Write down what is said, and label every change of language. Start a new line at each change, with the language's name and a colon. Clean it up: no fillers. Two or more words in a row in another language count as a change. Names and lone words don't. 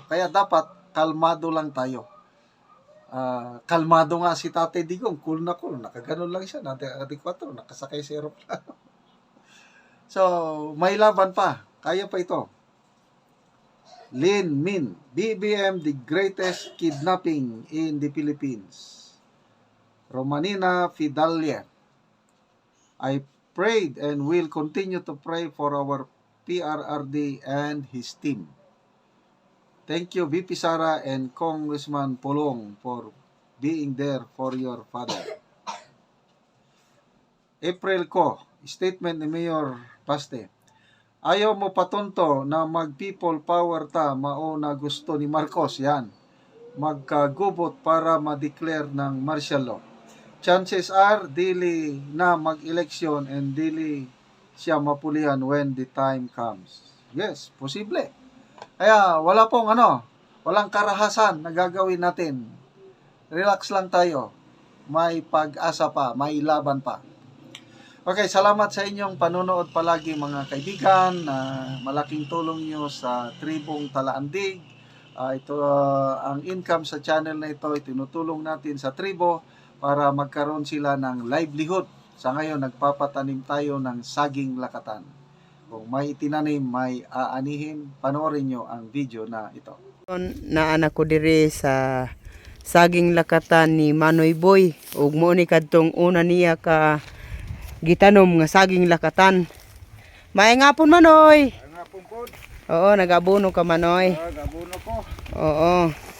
Filipino: Kaya dapat, kalmado lang tayo. Kalmado nga si Tate Digong, cool, nakaganon lang siya, adekwato, nakasakay sa aeroplano. So, may laban pa, kaya pa ito.
English: Lin Min, BBM the greatest kidnapping in the Philippines. Romanina Fidalia, I prayed and will continue to pray for our PRRD and his team. Thank you VP Sara and Congressman Pulong for being there for your father.
Filipino: April ko, statement ni Mayor Paste.
Cebuano: Ayaw mo patunto na mag-
English: people power
Cebuano: ta, mao na gusto ni Marcos, yan. Magkagubot para ma-declare ng
English: martial law. Chances are,
Cebuano: dili na mag-election and dili siya mapulihan
English: when the time comes.
Cebuano: Yes, posible.
Filipino: Kaya wala pong walang karahasan na gagawin natin. Relax lang tayo. May pag-asa pa, may laban pa. Okay, salamat sa inyong panonood palagi mga kaibigan. Malaking tulong nyo sa Tribong Talaandig. Ang income sa channel na ito, itinutulong natin sa tribo para magkaroon sila ng livelihood. Sa ngayon, nagpapatanim tayo ng saging lakatan. Kung may itinanim, may aanihin, panoorin nyo ang video na ito.
Cebuano: Naanak ko diri sa saging lakatan ni Manoy Boy. Ug mo ni kadtong una niya ka gitanom nga saging lakatan. May ngapon Manoy. Ngapon po. Oo, nagabuno ka Manoy. Gabuno ko. Oo.